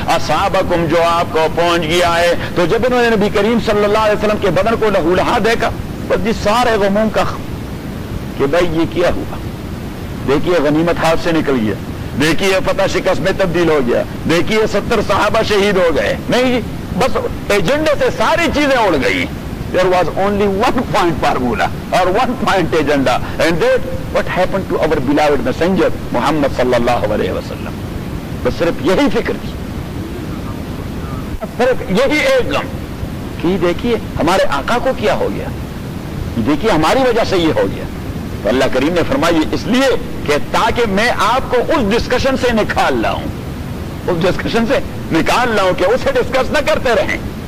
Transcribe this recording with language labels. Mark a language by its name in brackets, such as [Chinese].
[Urdu] اصابکم, جو آپ کو پہنچ گیا ہے. تو جب انہوں نے نبی کریم صلی اللہ علیہ وسلم کے بدن کو لہو لہا دیکھا, بس جس سارے غموں کا کہ بھائی یہ کیا ہوا, دیکھیے غنیمت ہاتھ سے نکل گیا, دیکھیے فتح شکست میں تبدیل ہو گیا, دیکھیے 70 صحابہ شہید ہو گئے. نہیں, بس ایجنڈے سے ساری چیزیں اڑ گئی. [English] There was only one point formula or one point agenda, and that what happened to our beloved messenger Muhammad sallallahu alaihi wasallam. [Urdu] بس صرف یہی فکر تھی, صرف یہی ایک غم کہ دیکھیے ہمارے آقا کو کیا ہو گیا, دیکھیے ہماری وجہ سے یہ ہو گیا. تو اللہ کریم نے فرمائی اس لیے کہ تاکہ میں آپ کو اس ڈسکشن سے نکال لاؤں, اس ڈسکشن سے نکال لاؤں کہ اسے ڈسکس نہ کرتے رہیں.